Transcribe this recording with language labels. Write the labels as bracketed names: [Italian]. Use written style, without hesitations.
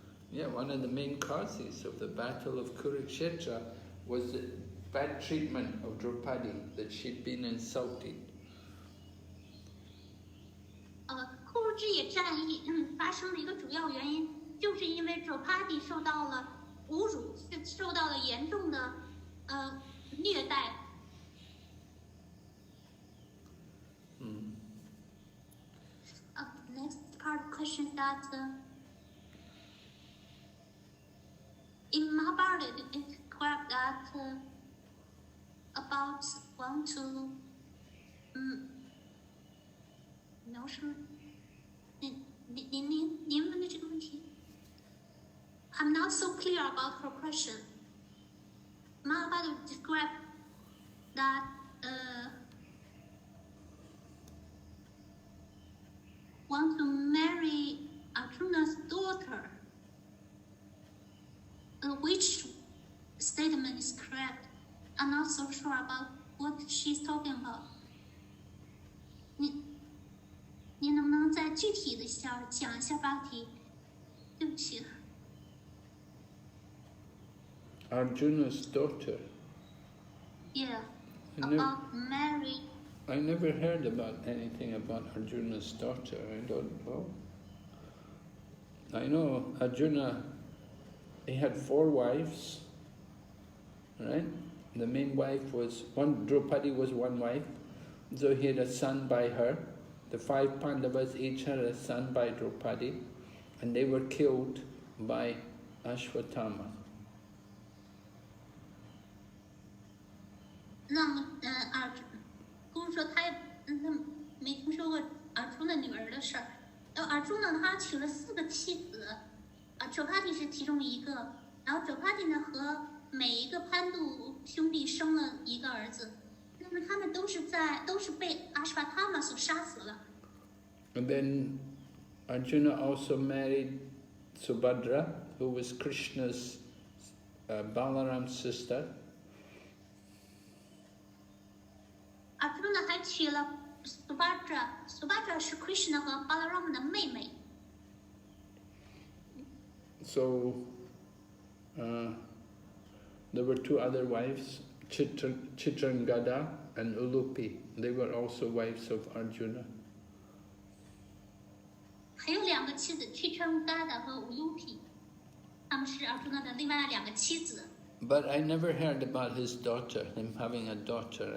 [English] Yeah, one of the main causes of the battle of Kurukshetra was the bad treatment of Draupadi, that she'd been insulted. [Chinese] 库如之野战役发生的一个主要原因，就是因为Draupadi受到了侮辱，是受到了严重的虐待。 [English] Next part question that in Mahabharata it described that about want to [Chinese] 描述您问的这个问题 [English] I'm not so clear about her question. Mahabharata described that want to marry Arjuna's daughter. Which statement is correct? I'm not so sure about what she's talking about. [Chinese] 您能不能再具体的讲一下话题？对不起。 [English] Arjuna's daughter. Yeah, about marry. I never heard about anything about Arjuna's daughter. I don't know. I know Arjuna, he had 4 wives, right? The main wife was Draupadi was one wife, so he had a son by her. The 5 Pandavas each had a son by Draupadi, and they were killed by Ashwatthama. [Chinese] 那么，公主说他没听说过Arjuna女儿的事儿。 Arjuna 他娶了4个妻子，Draupadi 是其中一个。然后Draupadi呢和每一个潘杜兄弟生了一个儿子。那么他们都是被Ashwatthama 所杀死了。 [English] And then Arjuna also married Subhadra, who was Krishna's Balaram's sister. [Chinese] Arjuna 还娶了 Subhadra 是 Krishna 和 Balaram 的妹妹。 [English] So there were 2 other wives, Chitrangada and Ulupi. They were also wives of Arjuna. [Chinese] 还有2个妻子 Chitrangada 和 Ulupi， 他们是 Arjuna 的另外2个妻子。 [English] But I never heard about his daughter, him having a daughter.